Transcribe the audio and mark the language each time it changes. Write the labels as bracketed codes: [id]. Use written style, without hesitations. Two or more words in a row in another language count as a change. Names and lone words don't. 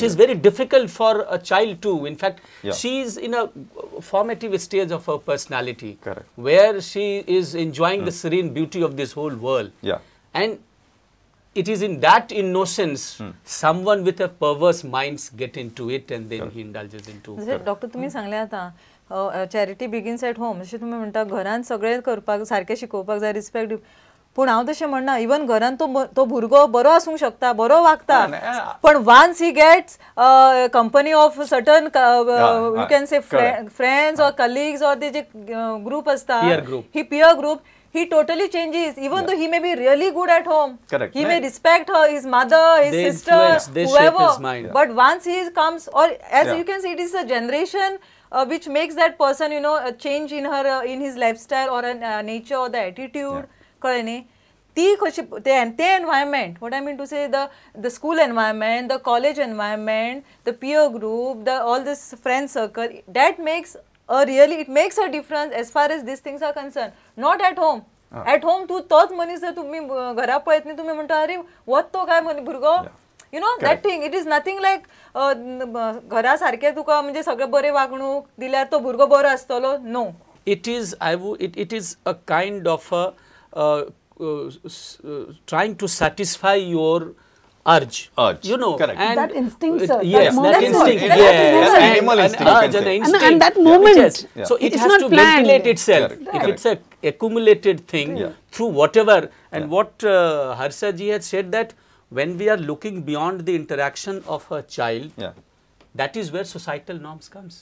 [en] It is very difficult for a child too. In fact, she is in a formative stage of her personality. Correct. Where she is enjoying the serene beauty of this whole world. And it is in that innocence someone with a perverse minds get into it and then he indulges into. [kok] डॉक्टर तुम्ही सांगले आता [en] charity begins at home, [kok] जशें तुम्ही म्हणटा घरान सगळे करपाक सारकें शिकोवपाक जाय, रिस्पेक्ट, पूण हांव तशें म्हणना, इवन घरान तो भुरगो बरो आसूंक शकता, बरो वागता, पण [en] once he gets company of certain you can say friends [kok] और कलिग्स और ते जे ग्रुप असता, [en] he peer group, he totally changes, even though he may be really good at home. Correct. He may respect her, his mother, his sister, whoever, but once he comes, or as you can see, it is a generation which makes that person, you know, a change in her in his lifestyle or nature or the attitude. [kok] कळ्ळें? ती कशी ते [en] environment, what I mean to say, the school environment, the college environment, the peer group, all this friend circle, that makes it makes a difference as far as these things are concerned. Not at home. At home [kok] तू तोच मनीस जर तुम्ही घरा पळयत न्ही, तुम्ही म्हणटा अरे वत तो काय भुरगो, [en] you know, that thing, it is nothing like [kok] घरा सारखे तुका म्हणजे सगळे बरे वागणूक दिल्यार तो भुरगो बरो आसतलो. [en] No. It is a kind of trying to satisfy your urge, you know. Correct. And that instinct, sir. Yes, that instinct, yes, animal instinct, and that moment, so it has to ventilate itself. If it's a accumulated thing through whatever, and what Harsha ji has said, that when we are looking beyond the interaction of a child, that is where societal norms comes.